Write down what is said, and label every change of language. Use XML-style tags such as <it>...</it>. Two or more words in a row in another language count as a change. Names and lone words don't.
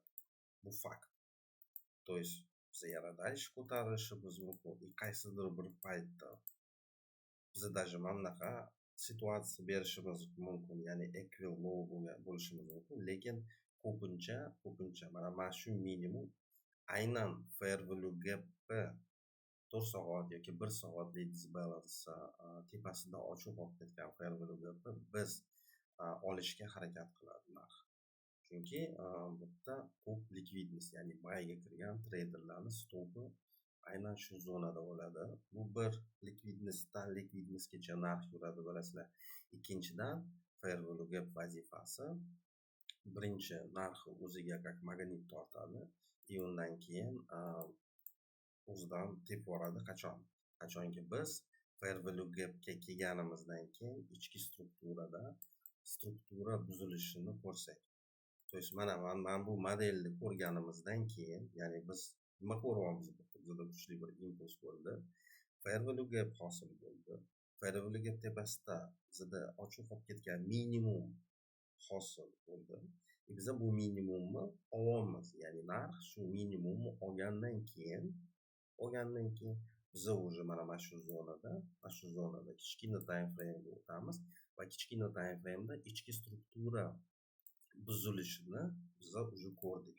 <uz>Bu fakt.</uz> <ru>То есть</ru> <uz>biz yana dальше ko'tarilishimiz mumkin. Qaysidir bir paytda biz даже mana bunaqa situatsiya berishimiz mumkin, ya'ni</uz> <en>equal low</en> <uz>bo'lishimiz mumkin, lekin ko'pincha mana shu minimum aynan</uz> <en>fair value gap</en> <uz>4 soat yoki 1 soatlik disbalans tepasida ochiq bo'lib ketgan</uz> <en>fair value gapni</en> <uz>biz olishga harakat qiladi narx. Chunki bu yerda ko'p likvidnost, ya'ni buyga kirgan treyderlarning stopi aynan shu zonada bo'ladi. Bu bir likvidnostgacha narx yuradi bilasizlar. Ikkinchidan</uz> <en>fair value</en> <uz>gap vazifasi birinchi narxi o'ziga как magnit tortadi. Undan keyin o'zidan tepib yuboradi. Qachonki biz</uz> <en>fair value gapga</en> <uz>kelganimizdan keyin ichki struktura buzilishini ko'rsak.</uz> <ru>То есть</ru> <uz>mana bu modelni ko'rganimizdan keyin, ya'ni biz nima ko'ryapmiz? Bizda kuchli bir impuls bo'ldi.</uz> <en>Fair value gap</en> <uz>hosil bo'ldi.</uz> <en>Fair value gap</en> <uz>tepasida bizda ochiq qolib ketgan minimum hosil bo'ldi. Biza bu minimumni olamiz. Ya'ni narx shu minimumni olgandan keyin biza уже mana shu zonada kichkina</uz> <en>time frame'ga</en> <uz>o'tamiz va kichkina</uz> <en>time frame'da</en> <uz>ichki struktura buzilishini biza уже ko'rdik.</uz>